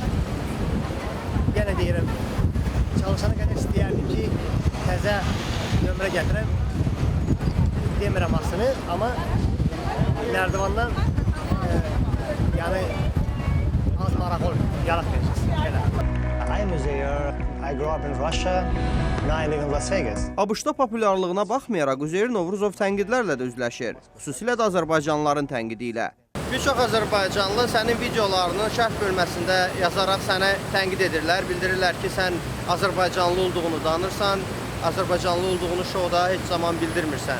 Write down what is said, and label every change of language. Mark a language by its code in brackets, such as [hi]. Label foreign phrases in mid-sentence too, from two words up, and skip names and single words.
[az] Yenə deyirəm, çalışana qədər istəyərdim ki, təzə nömrə gətirəm. Demirəm aslını, amma nərdivandan yəni az maraq yaratmayacaqsın. [en] I'm Uzair. I grew up in Russia. Now I live in Las Vegas. [az] ABŞ-da populyarlığına baxmayaraq Üzeyir Novruzov tənqidlərlə də üzləşir. Xüsusilə də azərbaycanlıların tənqidi ilə. Bir çox azərbaycanlı sənin videolarının şərh bölməsində yazaraq sənə tənqid edirlər. Bildirirlər ki, sən azərbaycanlı olduğunu danırsan, azərbaycanlı olduğunu şovda heç zaman bildirmirsən.